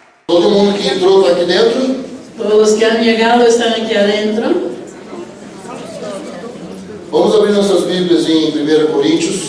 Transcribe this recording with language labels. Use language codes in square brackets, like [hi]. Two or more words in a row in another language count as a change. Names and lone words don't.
[pt] Todo mundo que entrou está aqui dentro? [es] Todos los que han llegado están aquí adentro. [pt] Vamos abrir nossas Bíblias em 1 Coríntios.